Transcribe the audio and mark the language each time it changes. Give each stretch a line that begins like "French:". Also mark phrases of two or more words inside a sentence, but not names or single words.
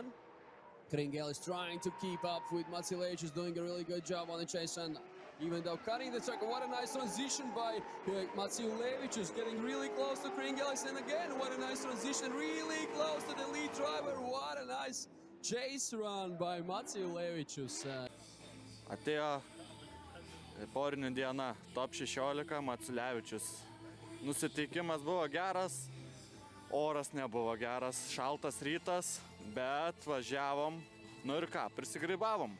English: Kringelis trying to keep up with Maciulevičus, doing a really good job on the chase, and even though cutting the track, what a nice transition by Maciulevičus, getting really close to Kringelis, and again, what a nice transition, really close to the lead driver. What a nice chase run by Maciulevičus.
Lithuanian: Atėjo porinių diena, top 16, Maciulevičus. Nusiteikimas buvo geras, oras nebuvo geras, šaltas rytas, bet važiavom, ir ką, prisigrybavom.